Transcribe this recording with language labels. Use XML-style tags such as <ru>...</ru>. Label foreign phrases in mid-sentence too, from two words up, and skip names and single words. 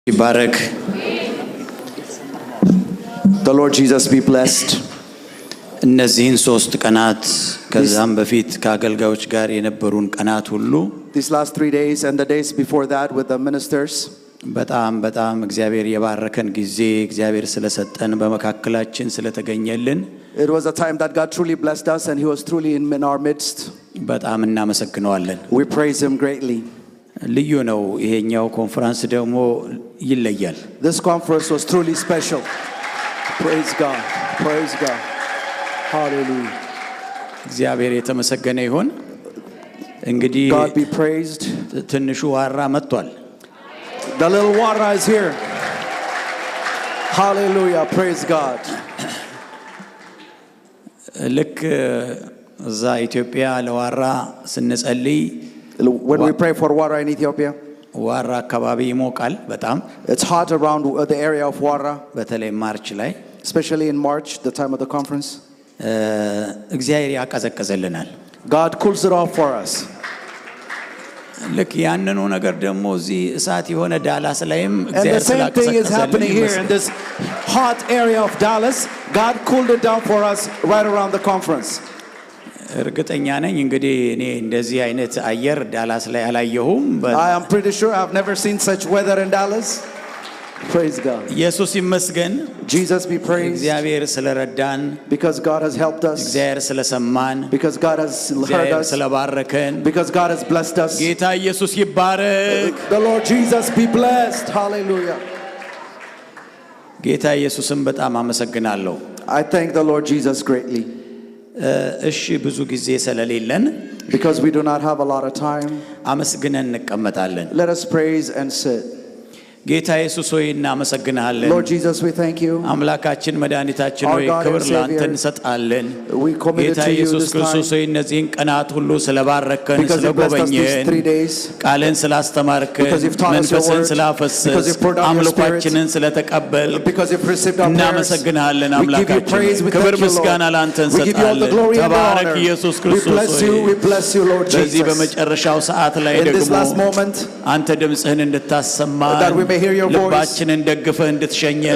<en>Barak. The Lord Jesus be blessed.</en> <am>እነዚህን ሶስት ቀናት ከዛም በፊት ከአገልጋዮች ጋር የነበሩን ቀናት ሁሉ</am> <en>These last 3 days and the days before that with the ministers.</en> <am>በጣም እግዚአብሔር የባረከን ጊዜ እግዚአብሔር ስለሰጠን በመካከላችን ስለተገኘልን</am> <en>It was a time that God truly blessed us and he was truly in our midst.</en> <am>በጣም እናመሰግነዋለን።</am> <en>We praise him greatly.</en> <am>ልዩ ነው። ይሄኛው ኮንፈረንስ ደግሞ ይለያል።</am> <en>This conference was truly special. Praise God. Praise God. Hallelujah.</en> <am>እግዚአብሔር የተመሰገነ ይሁን። እንግዲህ</am> <en>God be praised.</en> <am>ትንሹ ዋራ መጥቷል።</am> <en>The little water is here. Hallelujah. Praise God.</en> <am>ልክ እዛ ኢትዮጵያ ለዋራ ስንጸልይ</am> <en>When we pray for water in Ethiopia,</en> <am>ዋራ አካባቢ ይሞቃል በጣም</am> <en>it's hot around the area of Wara,</en> <am>በተለይ ማርች ላይ</am> <en>especially in March, the time of the conference.</en> <am>እግዚአብሔር ያቀዘቅዝልናል።</am> <en>God cools it off for us.</en> <am>ልክ ያንኑ ነገር ደግሞ እዚህ እሳት የሆነ ዳላስ ላይም</am> <en>And the</en> <am>እግዚአብሔር</am> <en>same thing is happening here in</en> <am>ስላቀዘቀዘልን</am> <en>this hot area of Dallas. God cooled it down for us right around the conference.</en> <am>እርግጠኛ ነኝ እንግዲህ እኔ እንደዚህ አይነት አየር ዳላስ ላይ አላየሁም።</am> <en>I am pretty sure I've never seen such weather in Dallas. Praise God.</en> <am>ኢየሱስ ይመስገን።</am> <en>Jesus be praised.</en> <am>እግዚአብሔር ስለረዳን፣</am> <en>Because God has helped us.</en> <am>እግዚአብሔር ስለሰማን፣</am> <en>Because God has heard</en> <am>እግዚአብሔር</am> <en>us.</en> <am>ስለባረከን</am> <en>Because God has blessed us.</en> <am>ጌታ ኢየሱስ ይባረክ።</am> <en>The Lord Jesus be blessed. Hallelujah.</en> <am>ጌታ ኢየሱስን በጣም አመሰግናለሁ።</am> <en>I thank the Lord Jesus greatly.</en> <am>እሺ ብዙ ጊዜ ስለሌለን</am> <en>Because we do not have a lot of time,</en> <am>አመስግነን እንቀመጣለን።</am> <en>let us praise and sit.</en> <am>ጌታ ኢየሱስ ሆይ እናመሰግናለን።</am> <en>Lord Jesus, we thank you.</en> <am>አምላካችን መድኃኒታችን</am> <en>Our</en> <am>ሆይ</am> <en>God and</en> <am>ክብር ላንተ</am> <en>Savior,</en> <am>እንሰጣለን።</am> <en>we commit it</en> <am>ጌታ</am> <en>to you</en> <am>ኢየሱስ</am> <en>this</en> <am>ክርስቶስ</am> <en>time</en> <am>ሆይ እነዚህን ቀናት ሁሉ ስለባረከን፣</am> <en>because you blessed us these</en> <am>ስለጎበኘን፣</am> <en>3 days,</en> <am>ቃልን ስላስተማርከን፣</am> <en>because you've taught us your</en> <am>መንፈስን</am> <en>word,</en> <am>ስላፈሰስ፣</am> <en>because you've poured out your spirit,</en> <am>አምልኳችንን ስለተቀበል</am> <en>because you've received our prayers.</en> <am>እናመሰግናለን።</am> <en>We give you praise,</en> <am>አምላካችን</am> <en>we</en> <am>ክብር</am> <en>thank you,</en> <am>ምስጋና</am> <en>Lord.</en> <am>ላንተ</am> <en>We give you all the</en> <am>እንሰጣለን።</am> <en>glory and the</en> <am>ተባረክ</am> <en>honor.</en> <am>ኢየሱስ</am> <en>We</en> <am>ክርስቶስ</am> <en>bless you,</en> <am>ሆይ</am> <en>we bless you, Lord</en> <am>በዚህ</am> <en>Jesus.</en> <am>በመጨረሻው ሰዓት ላይ</am> <en>In this</en> <am>ደግሞ</am> <en>last moment,</en> <am>አንተ ድምጽህን እንድታሰማን</am> <en>that we may hear your voice,</en> <am>ልባችንን ደግፈህ እንድትሸኘን</am>